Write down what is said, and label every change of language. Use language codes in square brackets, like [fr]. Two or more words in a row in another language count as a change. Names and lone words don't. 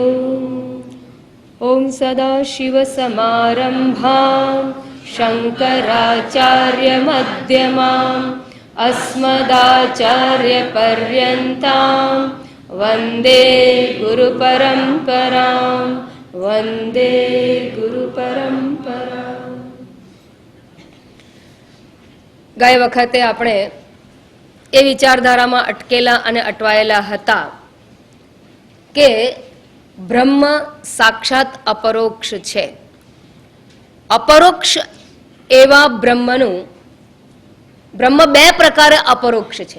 [sa] ॐ सदाशिवसमारम्भां शङ्कराचार्यमध्यमाम् अस्मदाचार्यपर्यन्तां वन्दे गुरुपरम्परां। वन्दे गुरुपरम्परां। [gu] ગઈ વખતે આપણે એ વિચારધારામાં અટકેલા અને અટવાયેલા હતા કે બ્રહ્મ સાક્ષાત અપરોક્ષ છે. અપરોક્ષ એવા બ્રહ્મનું બ્રહ્મ બે પ્રકારે અપરોક્ષ છે.